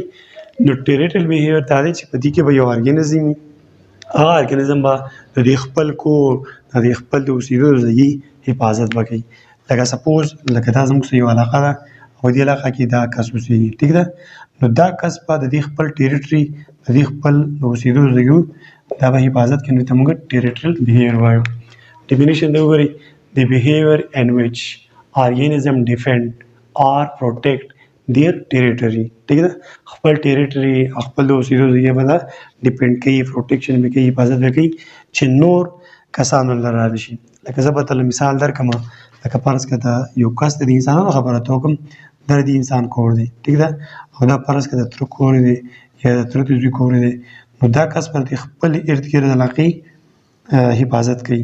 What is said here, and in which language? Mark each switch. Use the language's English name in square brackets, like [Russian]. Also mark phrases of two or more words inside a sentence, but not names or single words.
[Pashto] نو [English] territorial behavior [Pashto] دا دی چې په دې کې به یو ارګانیزم وي، هغه ارګانیزم به د دې خپل کور د دې خپل د اوسېدو ځایي حفاظت به کوي. لکه سپوز لکه دا زموږ یو علاقه ده او دې علاقه کې دا کس اوسېږي، ټیک ده. نو دا کس به د دې خپل ټیریټري د دې خپل د اوسېدو ځایو دا به حفاظت کوي، نو ته موږ [English] territorial behavior [Pashto] وایو. ډیفینیشن دی وګورئ: [English] the behavior in which organism defend or protect their territory. [Pashto] ٹھیک ده، خپل ټیریټري خپل د اوسېدو ځای به دا ډیپینډ کوي، پروټیکشن به کوي، حفاظت به کوي چې نور کسانو له رانه شي. لکه زه به درته مثال درکړم، لکه فرض کړه د یو کس د انسانانو خبره ته وکړم، دا د انسان کور دی، ټیک ده، او دا فرض کړه د تره کور دی یا د تره د زوی کور دی، نو دا کس به د خپل ارد ګرد علاقې حفاظت کوي.